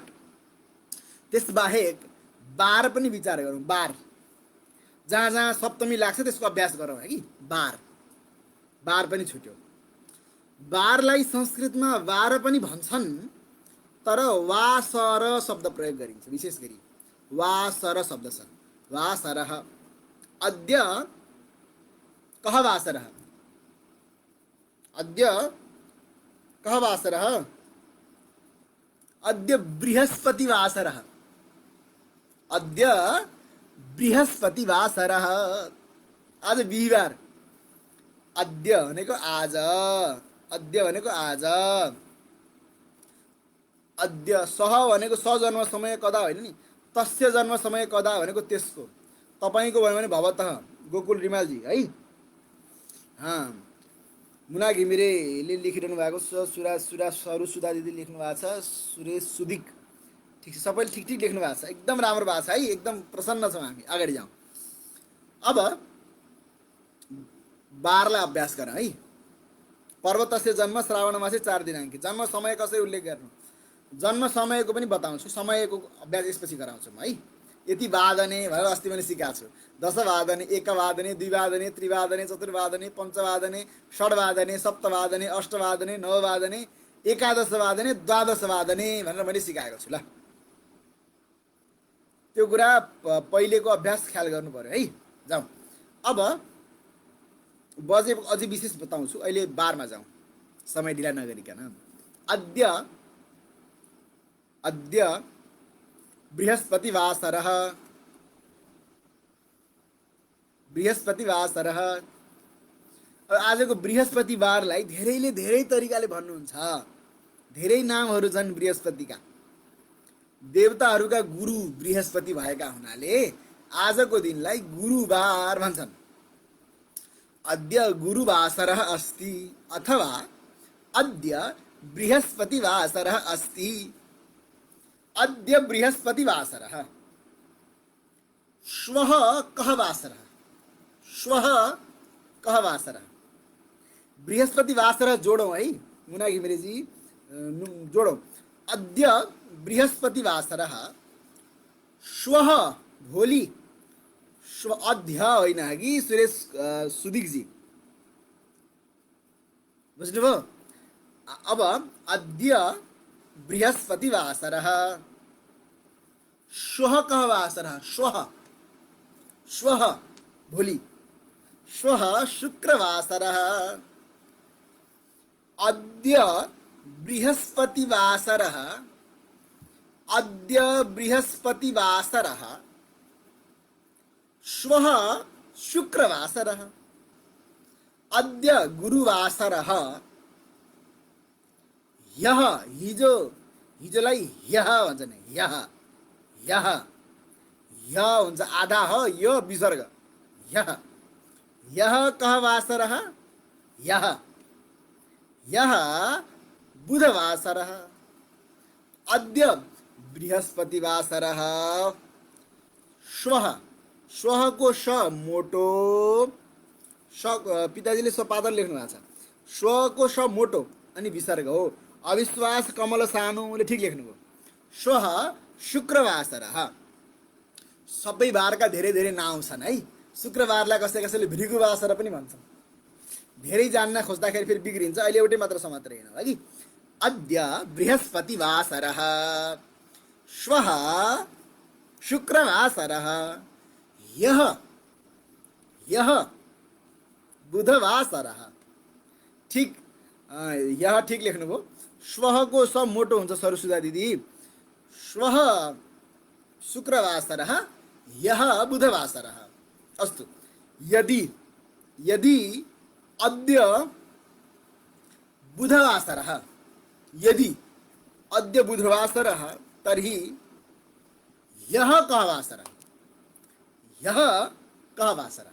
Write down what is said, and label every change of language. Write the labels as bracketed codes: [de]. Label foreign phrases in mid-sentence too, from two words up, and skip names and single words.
[ne] त्यसबाहेक बार पनि विचार गरौँ। बार, जहाँ जहाँ सप्तमी लाग्छ त्यसको अभ्यास गरौँ है कि। बार, बार पनि छुट्यो। बारलाई संस्कृतमा बार पनि भन्छन्, तर वासर शब्द प्रयोग गरिन्छ। विशेष गरी वासर शब्द छ। वासरः। [sa] अद्य कः वासरः? अद्य कः वासरः? अद्य बृहस्पतिवासरः। अद्य बृहस्पतिवासरः। [ne] आज बिहिबार। अद्य भनेको आज, अद्य भनेको आज। अद्य सह भनेको सजन्म समय कदा होइन नि, [sa] तस्य जन्म समय कदा [ne] भनेको त्यसको। तपाईँको भन्यो भने भवतः गोकुल रिमालजी है। मुना घिमिरेले लेखिरहनु भएको छ। सरू सुधा दिदी लेख्नु भएको छ। सुरेश सुदिक, ठिक छ, सबैले ठिक ठिक लेख्नु भएको छ। एकदम राम्रो भएको छ है, एकदम प्रसन्न छौँ हामी। अगाडि जाउँ। अब बारलाई अभ्यास गर है। [sa] पर्वतस्य जन्म श्रावण मासे 4 दिनाङ्के। [ne] जन्म समय कसरी उल्लेख गर्नु? जन्म समयको पनि बताउँछु, समयको अभ्यास यसपछि गराउँछु म है। यति वादने भनेर अस्ति मैले सिकाएको छु। 10 वादने, 1 वादने, 2 वादने, 3 वादने, 4 वादने, 5 वादने, 6 वादने, 7 वादने, 8 वादने, 9 वादने, 11 वादने, 12 वादने भनेर मैले सिकाएको छु। ल, त्यो कुरा पहिलेको अभ्यास ख्याल गर्नु पर्यो है। जाउँ। अब बजे अझै विशेष बताउँछु। अहिले बारमा जाउँ, समय ढिला नगरिकन। [sa] अद्य, अद्य बृहस्पतिवासरः। बृहस्पतिवासरः। [ne] आजको बृहस्पतिवारलाई धेरैले धेरै तरिकाले भन्नुहुन्छ। धेरै नामहरू छन् बृहस्पतिका। देवताहरूका गुरु बृहस्पति भएका हुनाले आजको दिनलाई गुरुबार भन्छन्। [sa] अद्य गुरुवासरः अस्ति अथवा अद्य बृहस्पतिवासरः अस्ति। अद्य बृहस्पतिवासरः। श्वः कः वासरः? श्वः कः वासरः? [ne] बृहस्पतिवासरः जोडौँ है मुना घिमिरेजी, जोडौँ। [sa] अद्य बृहस्पतिवासरः, श्वः [ne] भोलि, अद्य होइन कि सुरेश सुदिकजी, बुझ्नुभयो? [sa] अब अद्य बृहस्पतिवासरः, श्वः कः वासरः, श्वः, श्वः भोलि, श्वः शुक्रवासरः, अद्य बृहस्पतिवासरः, अद्य बृहस्पतिवासरः, श्वः शुक्रवासरः, अद्य गुरुवासरः, ह्यः, [ne] हिजो, हिजोलाई ह्यः भन्छ नि, [sa] ह्यः, ह्यः, ह्य हुन्छ आधा [ne] ह, यो विसर्ग, [sa] ह्यः, ह्यः कः वासरः, ह्यः, ह्यः बुधवासरः, अद्य बृहस्पतिवासरः, श्वः, श्वः [ne] को श मोटो, श पिताजीले स्वपादर लेख्नु भएको छ, श्व को श मोटो अनि विसर्ग हो, अविश्वास कमल सानुले ठिक लेख्नुभयो। [sa] श्वः शुक्रवासरः, [ne] सबै बारका धेरै धेरै नाउँ छन् है। शुक्रबारलाई कसैले भृगुवासर पनि भन्छन्। धेरै जान्न खोज्दाखेरि फेरि बिग्रिन्छ। अहिले एउटै मात्र समात्र हेर्नु है कि [sa] अद्य बृहस्पतिवासरः, श्वः शुक्रवासरः, ह्यः, ह्यः बुधवासरः। [ne] ठिक, यहाँ ठिक लेख्नुभयो। श्वहको स मोटो हुन्छ सरस्वती दिदी। [sa] श्वः शुक्रवासरः, ह्यः बुधवासरः। अस्तु, यदि यदि अद्य बुधवासरः, यदि अद्य बुधवासरः तर्हि ह्यः कः वासरः, ह्यः कः वासरः।